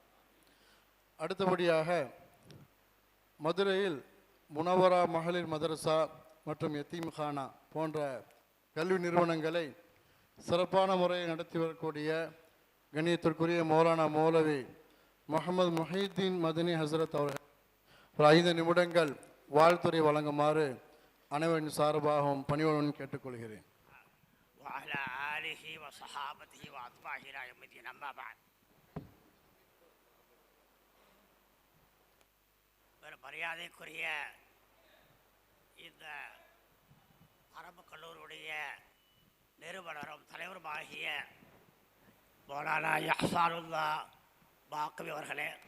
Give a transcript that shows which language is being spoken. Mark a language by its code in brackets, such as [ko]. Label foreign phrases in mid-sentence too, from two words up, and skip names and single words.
[ta] அடுத்தபடியாக மதுரையில் முனவரா மகளிர் மதரசா மற்றும் யத்தீம்கானா போன்ற கல்வி நிறுவனங்களை சிறப்பான முறையை நடத்தி வரக்கூடிய கண்ணியத்திற்குரிய மௌலானா மௌலவி முஹம்மது முஹீத்தீன் மதனி ஹசரத் அவர்கள் ஒரு 5 நிமிடங்கள் வாழ்த்துறை வழங்குமாறு அனைவரின் சார்பாகவும் பணிவுடன் கேட்டுக்கொள்கிறேன். [ar] وعلى آله وصحابته وأتباعه إلى يوم الدين أما بعد. [ta] மரியாதைக்குரிய இந்த அரபு கல்லூரியுடைய நிறுவனரும் தலைவருமாகிய மௌலானா யஹ்சானுல்லா பாக்கவி அவர்களே,